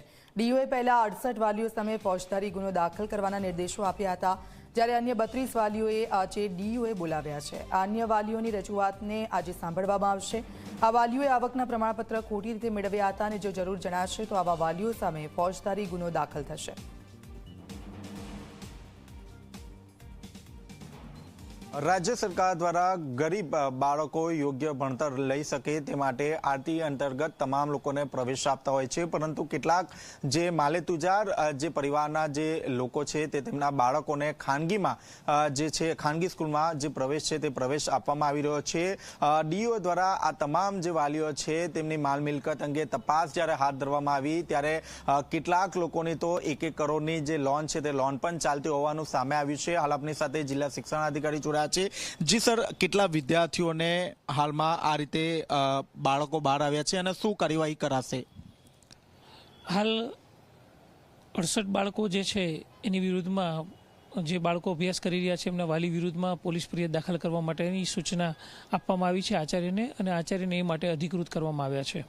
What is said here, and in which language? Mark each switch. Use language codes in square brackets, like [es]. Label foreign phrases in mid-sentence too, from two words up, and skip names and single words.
[gu] ડીઓએ પહેલા 68 વાલીઓ સામે ફોજદારી ગુનો દાખલ કરવાના નિર્દેશો આપ્યા હતા, જ્યારે અન્ય 32 વાલીઓએ આજે ડીઓએ બોલાવ્યા છે। આ અન્ય વાલીઓની રજૂઆતને આજે સાંભળવામાં આવશે। આ વાલીઓએ આવકના પ્રમાણપત્ર ખોટી રીતે મેળવ્યા હતા અને જો જરૂર જણાશે તો આવા વાલીઓ સામે ફોજદારી ગુનો દાખલ થશે। રાજ્ય સરકાર દ્વારા ગરીબ બાળકો યોગ્ય ભણતર લઈ શકે તે માટે આરટીઈ અંતર્ગત તમામ લોકોને પ્રવેશ આપતા હોય છે, પરંતુ કેટલાક જે માલેતુજાર જે પરિવારના જે લોકો છે તે તેમના બાળકોને ખાનગીમાં જે છે ખાનગી સ્કૂલમાં જે પ્રવેશ છે તે પ્રવેશ આપવામાં આવી રહ્યો છે। ડીઓ દ્વારા આ તમામ જે વાલીઓ છે તેમની માલ મિલકત અંગે તપાસ જ્યારે હાથ ધરવામાં આવી ત્યારે કેટલાક લોકોની તો 1-1 કરોડની જે લોન છે તે લોન પણ ચાલતી હોવાનું સામે આવ્યું છે। હાલ આપણી સાથે જિલ્લા શિક્ષણાધિકારી જોડ્યા જી સર, કેટલા વિદ્યાર્થીઓને હાલમાં આ રીતે બાળકો બહાર આવ્યા છે અને શું કાર્યવાહી કરાશે? હાલ 68 બાળકો જે છે એની વિરુદ્ધમાં જે બાળકો અભ્યાસ કરી રહ્યા છે એમના વાલી વિરુદ્ધમાં પોલીસ ફરિયાદ દાખલ કરવા માટેની સૂચના આપવામાં આવી છે આચાર્યને, અને આચાર્યને એ માટે અધિકૃત કરવામાં આવ્યા છે।